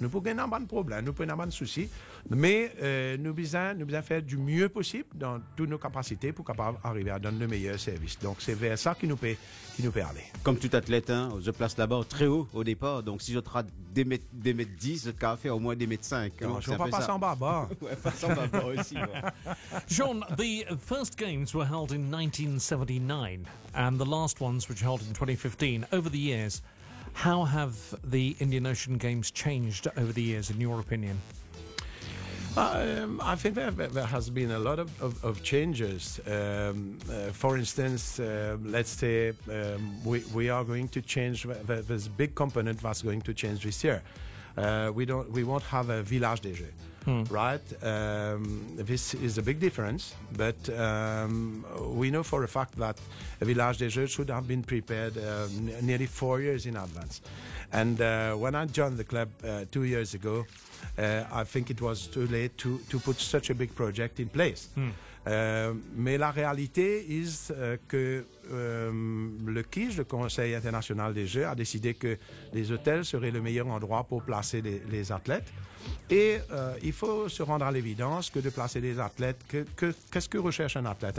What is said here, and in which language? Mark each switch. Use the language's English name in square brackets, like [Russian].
[French] Nous pouvons avoir un problème, nous pouvons avoir un souci, mais nous besoin faire du mieux possible dans toutes nos capacités pour capable arriver à donner le meilleur service. Donc c'est vers ça qui nous peut aller. Comme tout athlète, je place d'abord très haut au départ. Donc si je traite des mètres 10, je vais faire au moins des mètres 5. Non, je ne vais pas passer en bas. Ouais, passer en bas aussi. Ouais. [English] John, the first games were held in 1979 and the last ones which were held in 2015. Over the years, how have the Indian Ocean Games changed over the years, in your opinion? I think there has been a lot of changes. For instance, let's say we are going to change. There's a big component that's going to change this year. We won't have a village des Jeux. Right? This is a big difference, but we know for a fact that a village des Jeux should have been prepared nearly 4 years in advance. And when I joined the club 2 years ago, I think it was too late to put such a big project in place. [French] Mais la réalité est que le KIJ, le Conseil international des Jeux, a décidé que les hôtels seraient le meilleur endroit pour placer les athlètes. Et il faut se rendre à l'évidence que de placer les athlètes, qu'est-ce que recherche un athlète?